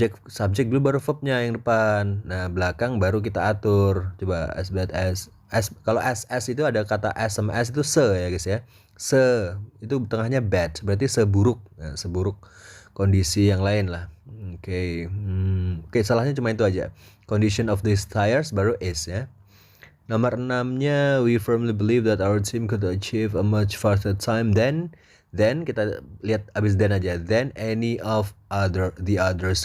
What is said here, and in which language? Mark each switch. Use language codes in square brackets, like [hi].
[id] Subjek dulu baru verbnya yang depan. Nah, belakang baru kita atur. Coba [en] as bad as [id] kalau as itu ada kata as sama as itu se ya guys ya. Se itu tengahnya bad, berarti seburuk. Nah, seburuk kondisi yang lain lah. Oke. Oke, salahnya cuma itu aja. [en] Condition of these tires [id] baru [en] is ya. [id] Nomor 6-nya, [en] we firmly believe that our team could achieve a much faster time than [id] kita lihat abis [en] then aja, than any of the others.